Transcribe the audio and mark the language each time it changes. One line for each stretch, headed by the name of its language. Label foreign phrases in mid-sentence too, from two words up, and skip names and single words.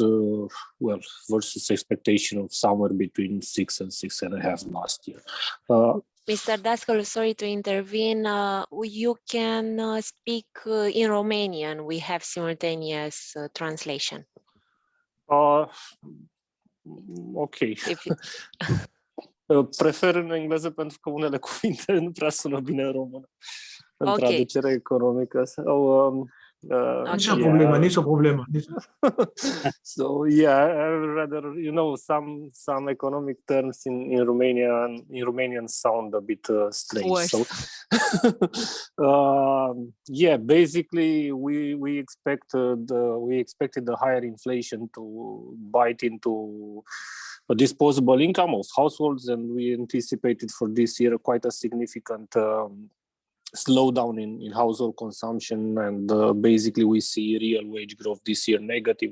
English: Well, versus expectation of somewhere between 6 and 6.5 last year. Mr. Dascălu, sorry to intervene. You can speak in Romanian. We have simultaneous translation. Ok.
Romanian: Prefer în engleză pentru că unele cuvinte nu prea sună bine în română. În traducerea economică. Nici o problemă, nici o problemă.
English: So yeah, I rather, you know, some economic terms in Romanian sound a bit strange. So yeah, basically we expected the higher inflation to bite into a disposable income of households, and we anticipated for this year quite a significant slowdown in household consumption, and basically we see real wage growth this year negative.